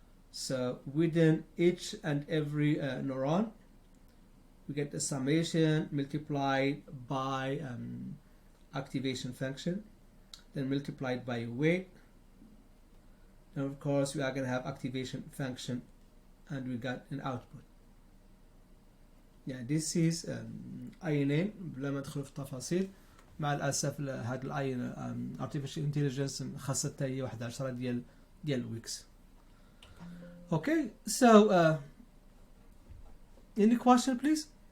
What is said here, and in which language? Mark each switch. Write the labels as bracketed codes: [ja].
[en] So within each and every neuron, we get the summation multiplied by activation function, then multiplied by weight, and of course we are going to have activation function, and we got an output. Yeah, this is INN. [ar] بلا ما ندخل في التفاصيل مع الاسف هذا الاي artificial intelligence خاصة هي واحد 10 ديال ويكس. [en] Okay, so any question please?